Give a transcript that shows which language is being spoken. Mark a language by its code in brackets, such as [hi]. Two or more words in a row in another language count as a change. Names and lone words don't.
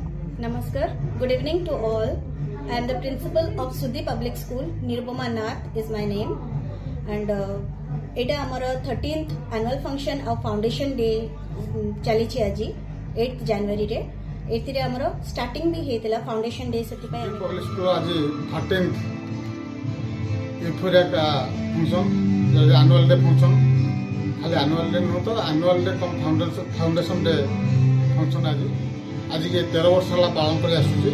[en] Namaskar. Good evening to all. I am the principal of Sudhi Public School. Nirupama Nath is my name. [or] And [bn] এটা আমার [en] 13th annual function of foundation day [or] ଚାଲିଛି ଆଜି 8th January ରେ ଏଥିରେ ଆମର ଷ୍ଟାର୍ଟିଂ ବି ହେଇଥିଲା [en] foundation day [or] ସେଥିପାଇଁ ଆମେ ପବ୍ଲିକ ସ୍କୁଲ ଆଜି [en] 13th Euphoria function annual day function [or] ଖାଲି [en] annual day [or] ନୁହଁ ତ [en] annual day cum foundation day function [or] ଆଜି 13 ବର୍ଷ ହେଲା ପାଳନ କରି ଆସୁଛି।